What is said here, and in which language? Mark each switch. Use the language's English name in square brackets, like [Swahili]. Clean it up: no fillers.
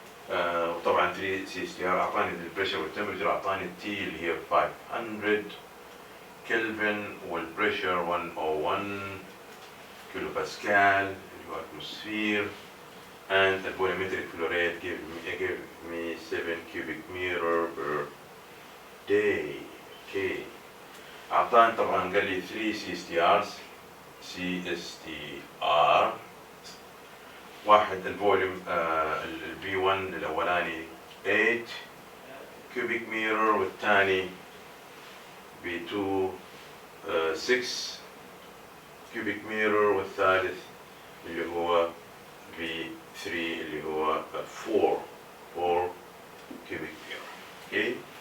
[Arabic] وطبعا 3 CSTR أعطاني البريشر والتمبريتشر أعطاني التي اللي هي 500 كلفن والبريشر 101 كيلو باسكال اللي هو اتموسفير. [English] And the volumetric flow rate gave me 7 cubic meter per day. Okay. [Arabic] أعطاني طبعا قال لي 3 CSTRs CSTR واحد الفوليوم V1 الأولاني 8 cubic meter والثاني V2 6 cubic meter والثالث اللي هو V3 اللي هو 4 cubic meter. اوكي.